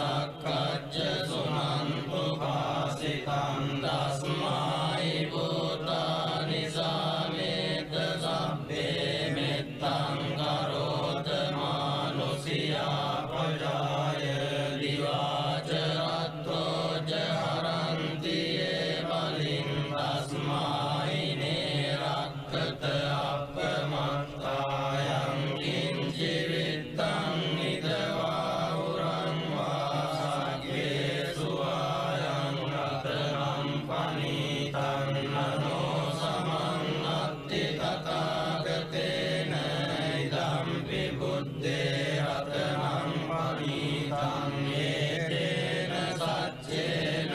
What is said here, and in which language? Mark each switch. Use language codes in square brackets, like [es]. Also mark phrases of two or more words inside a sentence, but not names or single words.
[pi] රක්කච්ච සුනන්තු පාසිතං තස්මයි භූතානි සාමේත සබ්බේ මෙත්තං කරෝත මානුසියා ප්‍රජාය දිවාච රත්තෝ ජහරන්ති ඒ බලින් තස්මයි නේ රක්කත අපමත්තායං කිංචි විත්තං නිදවා උරං වාගේ සුවායං රතනම් පනිතං නනෝ සමන්නත්ති තථාගතේන ඉදම්පි බුද්දේ රතනම් පනිතං ඒතේන සච්චේන